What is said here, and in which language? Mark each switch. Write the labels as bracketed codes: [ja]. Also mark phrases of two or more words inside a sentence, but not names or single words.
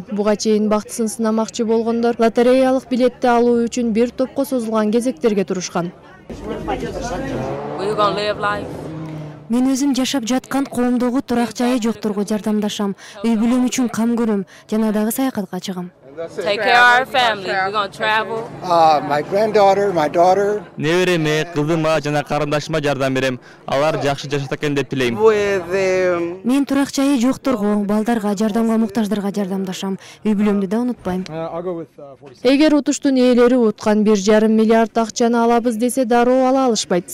[ky] Буга чейин бактысын сынамакчы болгондор лотереялык билетти алуу үчүн бир топко созулган кезектерге турушкан. Мен өзүм жашап жаткан коомдогу турак жайы жокторго жардамдашам, үй бүлөм үчүн кам көрөм жана дагы саякатка чыгам. [en] Take care of our family. We're going to travel. My granddaughter, my daughter. [ky] Небереме, кызыма жана карындашыма жардам берем. Алар жакшы жашаса экен деп тилейм. Мен турак жайы жокторго, балдарга, жардамга муктаждарга жардамдашам. Үй бүлөмдү да унутпайм. Эгер утуштун ээлери уткан 1,5 миллиард акчаны алабыз десе дароо ала алышпайт.